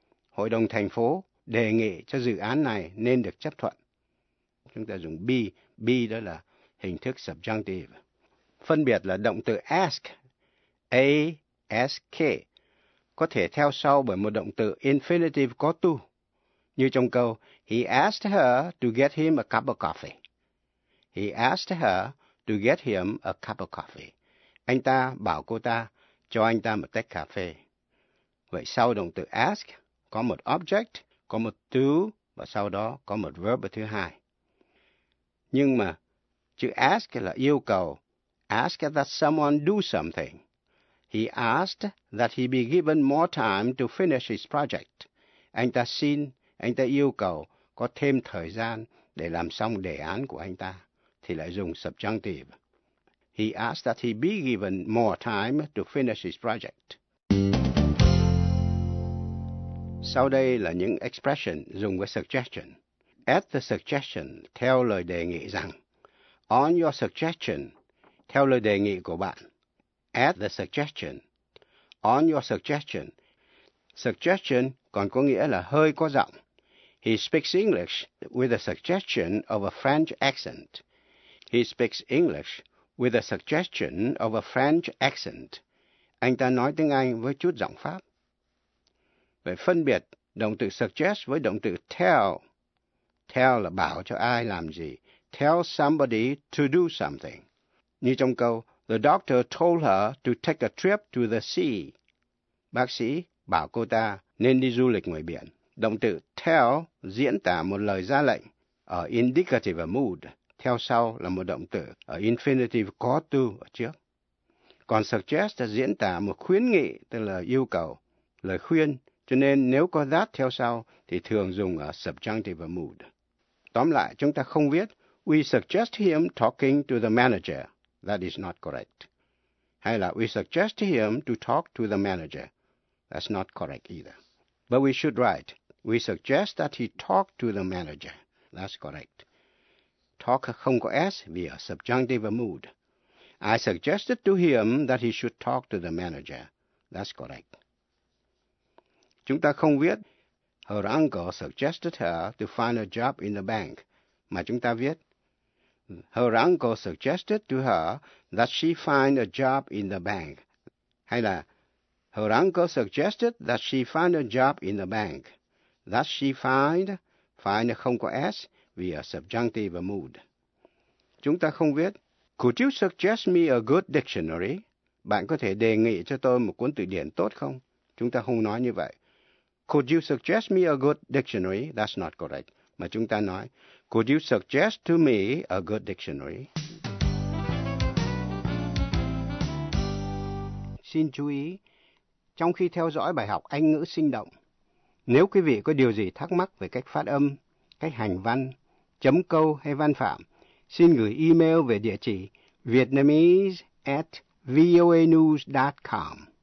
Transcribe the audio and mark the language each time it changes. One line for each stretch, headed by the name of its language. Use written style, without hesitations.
Vietnamese: Hội đồng thành phố đề nghị cho dự án này nên được chấp thuận. Chúng ta dùng be. Be đó là hình thức subjunctive. Phân biệt là động từ ask. A-S-K. Có thể theo sau bởi một động từ infinitive có to. Như trong câu,
English: he asked her to get him a cup of coffee. He asked her to get him a cup of coffee.
Vietnamese: Anh ta bảo cô ta cho anh ta một tách cà phê. Vậy sau động từ ask, có một object, có một to, và sau đó có một verb thứ hai. Nhưng mà chữ ask là yêu cầu.
English: Ask that someone do something. He asked that he be given more time to finish his project.
Vietnamese: Anh ta xin, anh ta yêu cầu có thêm thời gian để làm xong đề án của anh ta, thì lại dùng subjunctive.
English: He asked that he be given more time to finish his project.
Vietnamese: Sau đây là những expression dùng với suggestion.
English: At the suggestion,
Vietnamese: theo lời đề nghị rằng.
English: On your suggestion,
Vietnamese: theo lời đề nghị của bạn.
English: At the suggestion, on your suggestion.
Vietnamese: Suggestion còn có nghĩa là hơi có giọng.
English: He speaks English with a suggestion of a French accent. He speaks English with a suggestion of a French accent.
Vietnamese: Anh ta nói tiếng Anh với chút giọng Pháp. Vậy phân biệt động từ suggest với động từ tell. Tell là bảo cho ai làm gì.
English: Tell somebody to do something.
Vietnamese: Như trong câu,
English: the doctor told her to take a trip to the sea.
Vietnamese: Bác sĩ bảo cô ta nên đi du lịch ngoài biển. Động từ tell diễn tả một lời ra lệnh ở indicative mood, theo sau là một động từ ở infinitive có to ở trước. Còn suggest diễn tả một khuyến nghị, tức là yêu cầu, lời khuyên, cho nên nếu có that theo sau thì thường dùng ở subjunctive mood. Tóm lại, chúng ta không viết
English: we suggest him talking to the manager. That is not correct.
Vietnamese: Hay là
English: we suggest him to talk to the manager. That's not correct either. But we should write, we suggest that he talk to the manager. That's correct.
Vietnamese: Talk không có S vì ở subjunctive mood.
English: I suggested to him that he should talk to the manager. That's correct.
Vietnamese: Chúng ta không viết,
English: her uncle suggested her to find a job in the bank.
Vietnamese: Mà chúng ta viết,
English: her uncle suggested to her that she find a job in the bank.
Vietnamese: Hay là,
English: her uncle suggested that she find a job in the bank. That she find
Vietnamese: không có S vì
English: a subjunctive mood.
Vietnamese: Chúng ta không viết,
English: could you suggest me a good dictionary?
Vietnamese: Bạn có thể đề nghị cho tôi một cuốn từ điển tốt không? Chúng ta không nói như vậy.
English: Could you suggest me a good dictionary? That's not correct.
Vietnamese: Mà chúng ta nói,
English: could you suggest to me a good dictionary?
Vietnamese: Xin chú ý, trong khi theo dõi bài học Anh ngữ sinh động, nếu quý vị có điều gì thắc mắc về cách phát âm, cách hành văn, chấm câu hay văn phạm, xin gửi email về địa chỉ vietnamese@voanews.com.